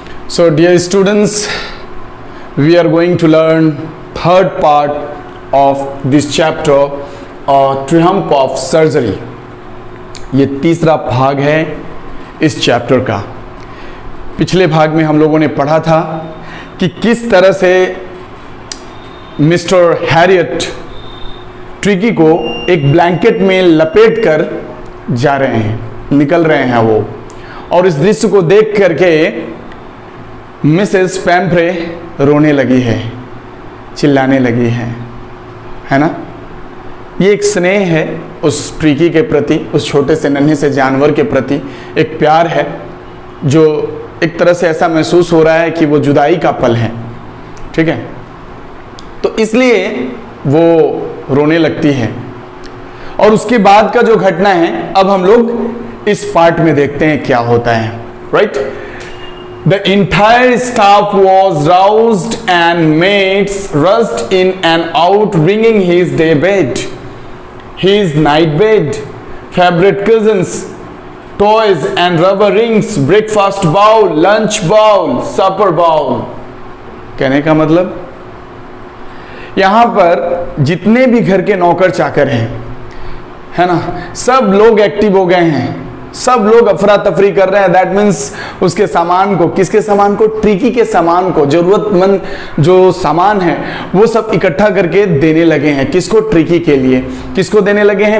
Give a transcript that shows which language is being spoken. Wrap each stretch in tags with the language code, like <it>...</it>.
<en>So dear students, we are going to learn third part of this chapter, Triumph of Surgery.</en> <hi>ये तीसरा भाग है इस chapter का। पिछले भाग में हम लोगों ने पढ़ा था कि किस तरह से मिस्टर हैरियट ट्रिकी को एक ब्लैंकेट में लपेट कर जा रहे हैं, निकल रहे हैं वो, और इस दृश्य को देख करके मिसेस पैम्फ्रे रोने लगी है, चिल्लाने लगी है ना। ये एक स्नेह है उस ट्रिकी के प्रति, उस छोटे से नन्हे से जानवर के प्रति एक प्यार है जो एक तरह से ऐसा महसूस हो रहा है कि वो जुदाई का पल है, ठीक है। तो इसलिए वो रोने लगती है और उसके बाद का जो घटना है अब हम लोग इस पार्ट में देखते हैं क्या होता है, right.</hi> <en>The entire staff was roused and maids rushed in and out bringing his day bed, his night bed, favorite cushions, toys and rubber rings, breakfast bowl, lunch bowl, supper bowl।</en> <hi>कहने का मतलब यहाँ पर जितने भी घर के नौकर चाकर हैं, है ना, सब लोग एक्टिव हो गए हैं, सब लोग अफरा तफरी कर रहे हैं।</hi> <en>that means</en> <hi>उसके सामान को, किसके सामान को, ट्रिकी के सामान को, जरूरतमंद जो सामान है वो सब इकट्ठा करके देने लगे हैं। किसको? ट्रिकी के लिए। किसको देने लगे हैं?</hi>